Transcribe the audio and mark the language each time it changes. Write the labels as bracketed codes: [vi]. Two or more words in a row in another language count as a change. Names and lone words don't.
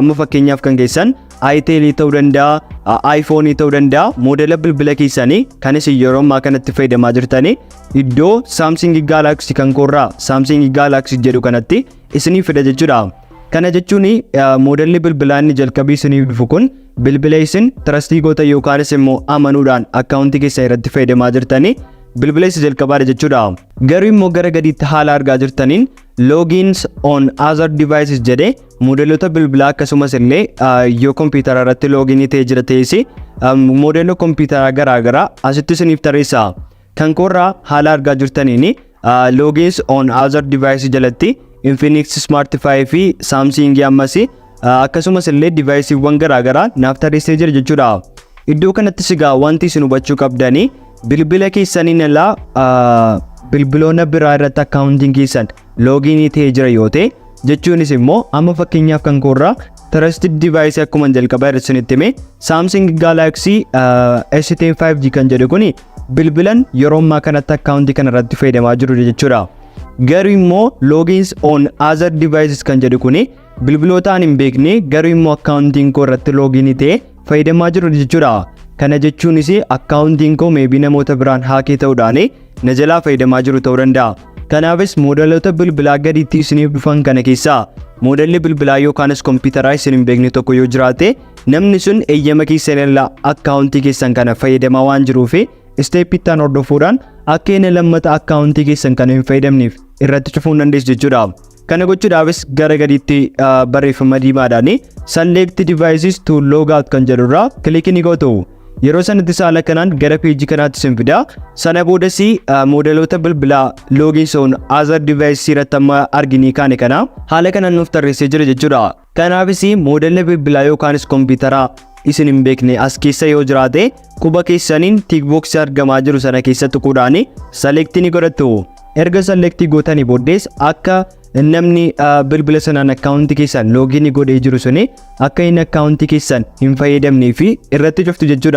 [om] Amma fakkeenyaaf kan keessan itel ta'uu danda'a, iPhone ta'uu danda'a, moodela bilbila keessanii kan isin yeroo ammaa kanatti fayyadamaa jirtanii iddoo Samsung Galaxy kan koorraa Samsung Galaxy jedhu kanatti isiniif fida jechuudha. Kana jechuun moodelli bilbilaa inni jalqabii isiniif dhufu kun bilbila isin trustii goota yookaanis immoo amanuudhaan akkaawuntii keessan irratti fayyadamaa jirtanii bilbila isa jalqabaadha jechuudha. Garuu immoo gara gadiitti haala argaa jirtaniin [en] logins on other devices [om] jedhee moodeloota bilbilaa akkasumas illee yoo kompiitara irratti looginii ta'ee jira ta'es moodeloo kompiitaraa garaagaraa asitti isiniif tarreessa. Kan koorraa haala argaa jirtaniin [en] logins on other devices [om] jalatti Infinix Smart 5 fi Samsung ammas akkasumas illee deviceewwan garaagaraa naaf tarreessee jira jechuudha. Iddoo kanatti sigaa wanti isin hubachuu qabdanii bilbila keessaniin alaa bilbiloota biraa irratti akkaawuntiin keessan looginii ta'ee jira yoo ta'e jechuunis immoo amma fakkeenyaaf kan koorraa [en] trusted device [om] akkuma jalqabaa irratti isinitti hime Samsung Galaxy S10 5G kan jedhu kuni bilbilan yeroo ammaa kanatti akkaawuntii kana irratti fayyadamaa jiru jechuudha. Garuu immoo [en] logins on other devices [om] kan jedhu kuni bilbilootaan hin beekne garuu immoo akkaawuntiin koo irratti login ta'ee fayyadamaa jiru jechuudha. Kana jechuunis akkaawuntiin koo maybe namoota biraan haakii ta'uudhaan na jalaa fayyadamaa jiru ta'uu danda'a. Kanaafis moodaloota bilbilaa gadiitti isiniif dhufan kana keessaa moodalli bilbilaa yookaanis kompiitaraa isin hin beekne tokko yoo jiraate namni sun eeyyama keessan irraa akkaawuntii keessan kana fayyadamaa waan jiruuf isteeppiittaan hordofuudhaan akka inni lammata akkaawuntii keessan kana hin fayyadamneef irratti cufuu hin dandeessu jechuudha. Kana gochuudhaafis gara gadiitti barreeffama diimaadhaan [en] select devices to log out [om] kan jedhurraa kilikii ni gootu. Yeroo sanatti saala kanaan gara peejii kanaatti isin fida. Sana boodas moodaloota bilbilaa [en] logins on other devices [om] irratti amma arginii kaane kana haala kanaan nuuf tarreessee jira jechuudha. Kanaafis moodalli bilbilaa yookaanis kompiitaraa isin hin beekne as keessa yoo jiraate quba keessaniin tiikboksii argamaa jiru sana keessa tuquudhaan select ni godhattu. Erga select gootanii booddees akka namni bilbila sanaan akkaawuntii keessan login godhee jiru suni akka inni akkaawuntii keessan hin fayyadamnee fi irratti cuftu jechuudha.